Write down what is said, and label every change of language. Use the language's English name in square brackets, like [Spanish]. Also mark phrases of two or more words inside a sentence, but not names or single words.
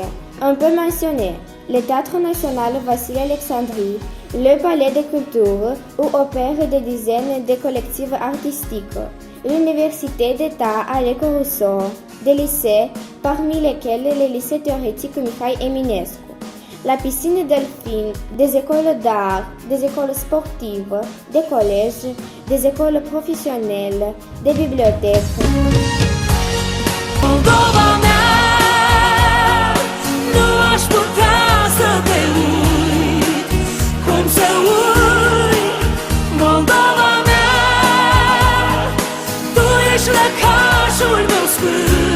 [French] On peut mentionner le Théâtre national Vassili Alexandri, le Palais des cultures où opèrent des dizaines de collectifs artistiques, l'Université d'État Aleco Rousseau, des lycées, parmi lesquels les lycées théoriques Mikhaïl Eminescu, la piscine Delphine, des écoles d'art, des écoles sportives, des collèges, des écoles professionnelles, des bibliothèques. [Romanian] Moldova mea, nu aș putea să te uit, cum să uit, Moldova mea, tu ești lăcașul meu sfânt.